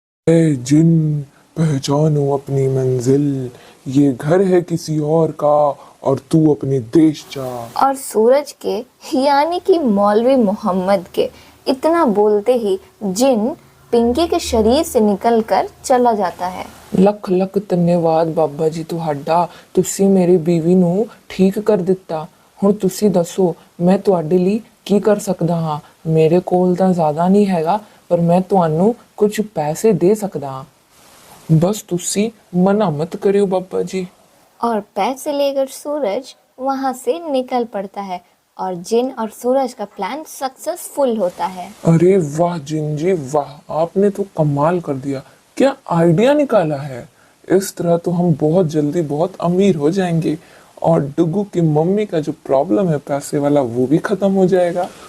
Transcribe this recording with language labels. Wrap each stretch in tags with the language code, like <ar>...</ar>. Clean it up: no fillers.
<hi>ए जिन, पहचानो अपनी मंजिल, ये घर है किसी और का और तू अपने देश जा। और सूरज के यानी कि मौलवी मोहम्मद के इतना बोलते ही जिन पिंकी के शरीर से निकलकर चला जाता है।</hi> <pa>ਲੱਖ ਲੱਖ ਧੰਨਵਾਦ ਬਾਬਾ ਜੀ ਤੁਹਾਡਾ, ਤੁਸੀਂ ਮੇਰੀ ਬੀਵੀ ਨੂੰ ਠੀਕ ਕਰ ਦਿੱਤਾ। ਹੁਣ ਤੁਸੀਂ ਦੱਸੋ ਮੈਂ ਤੁਹਾਡੇ ਲਈ ਕੀ ਕਰ ਸਕਦਾ ਹਾਂ? ਮੇਰੇ ਕੋਲ ਤਾਂ ਜ਼ਿਆਦਾ ਨਹੀਂ ਹੈਗਾ, ਪਰ ਮੈਂ ਤੁਹਾਨੂੰ ਕੁਝ ਪੈਸੇ ਦੇ ਸਕਦਾ ਹਾਂ। ਬਸ ਤੁਸੀਂ ਮਨਾ ਮਤ ਕਰਿਓ ਬਾਬਾ ਜੀ।</pa> <hi>और पैसे लेकर सूरज वहां से निकल पड़ता है और जिन और सूरज का प्लान सक्सेसफुल होता है। अरे वाह जिन जी वाह, आपने तो कमाल कर दिया। क्या आइडिया निकाला है। इस तरह तो हम बहुत जल्दी बहुत अमीर हो जाएंगे और डुग्गू की मम्मी का जो प्रॉब्लम है पैसे वाला, वो भी खत्म हो जाएगा।</hi>